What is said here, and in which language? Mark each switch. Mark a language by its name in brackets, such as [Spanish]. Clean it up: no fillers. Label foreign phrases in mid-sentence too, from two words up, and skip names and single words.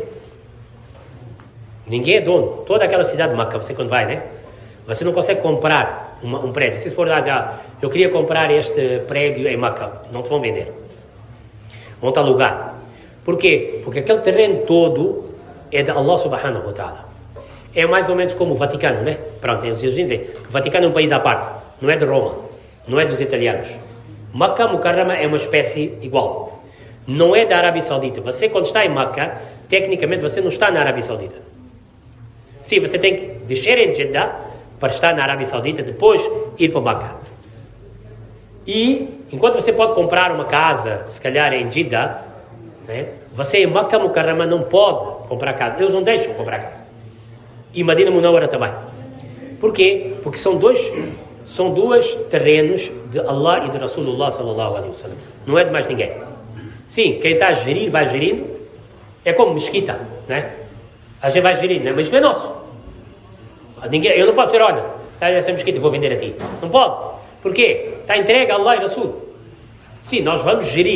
[Portuguese] Ninguém é dono. Toda aquela cidade de Meca, você quando vai, né? Você não consegue comprar um prédio. Se for lá dizer, eu queria comprar este prédio em Meca, não te vão vender. Vão-te alugar. Por quê? Porque aquele terreno todo é de Allah [Arabic] سبحانه وتعالى. [Portuguese] É mais ou menos como o Vaticano, né? Pronto, eles dizem que o Vaticano é um país à parte. Não é de Roma. Não é dos italianos. Meca Mukarrama é uma espécie igual. Não é da Arábia Saudita. Você, quando está em Meca, tecnicamente você não está na Arábia Saudita. Sim, você tem que descer em Jeddah para estar na Arábia Saudita, depois ir para Meca. E, enquanto você pode comprar uma casa, se calhar em Jeddah, né, você em Meca Mukarrama não pode comprar casa. Eles não deixam comprar casa. E Madina Munawwara também. Porquê? Porque são dois terrenos de Allah e de Rasulullah [Arabic] صلى الله عليه وسلم. [Portuguese] Não é de mais ninguém. Sim, quem está a gerir, vai gerindo. É como mesquita, né? A gente vai gerindo, né? Mas não é nosso. Eu não posso dizer, olha, está essa mesquita, vou vender a ti. Não pode. Porquê? Está entregue a Allah e Rasul. Sim, nós vamos gerir.